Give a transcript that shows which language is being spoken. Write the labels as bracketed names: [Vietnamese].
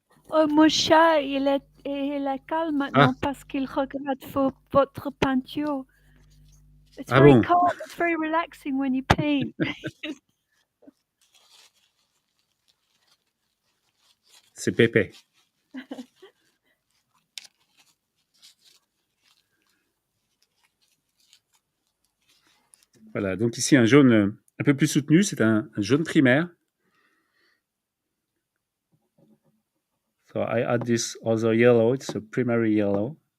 [French] Oh, mon chat, il est calme maintenant parce qu'il regarde votre peinture. [English] It's very calm. It's very relaxing when you paint. [French] C'est Pépé. Voilà, donc ici un jaune un peu plus soutenu, c'est un jaune primaire. [English] So I add this other yellow, it's a primary yellow.